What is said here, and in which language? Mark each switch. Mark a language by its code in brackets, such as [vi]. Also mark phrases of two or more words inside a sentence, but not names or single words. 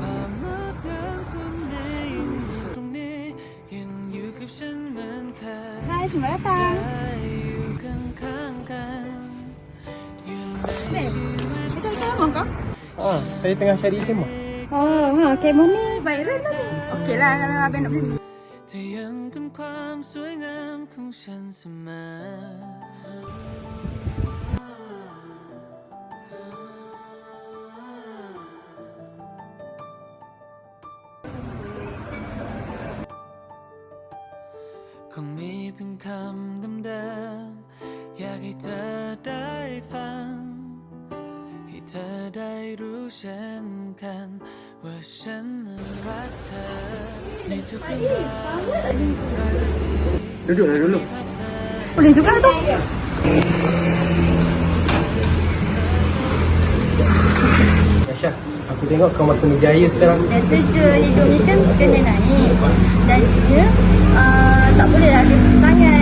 [ms] Hai, selamat datang. Beb, macam kemah kau? Saya tengah cari kemah. Oh, kemah ni viral lah ni. Okey lah kalau abang nak beli. [th] จะยังเป็นความสวยงามของฉันเสมอ คงมีเพียงคำเดิมๆอยากให้เธอได้ฟังให้เธอได้รู้เช่นกันว่าฉันรักเธอในทุกเรื่อง [ms] Duduklah dulu. Boleh juga tu. Aisyah, aku tengok kau makin berjaya sekarang. Biasa je hidup ni kan kena naik. Dan dia tak boleh lah dia sangat.